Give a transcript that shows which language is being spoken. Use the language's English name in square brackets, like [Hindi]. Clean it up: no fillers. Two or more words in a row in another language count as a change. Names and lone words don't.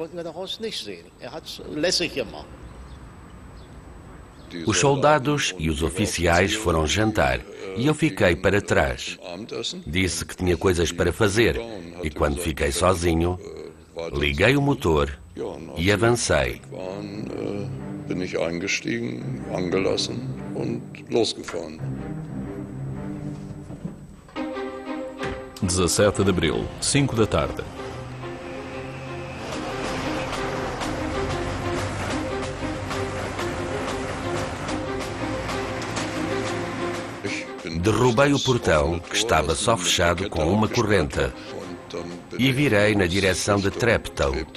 [Portuguese] Os soldados e os oficiais foram jantar e eu fiquei para trás. Disse que tinha coisas para fazer e quando fiquei sozinho, liguei o motor e avancei. [German] Bin ich eingestiegen, angelassen und losgefahren. [Portuguese] 17 de abril, 5 da tarde. Derrubei o portão, que estava só fechado com uma corrente, e virei na direção de Treptow.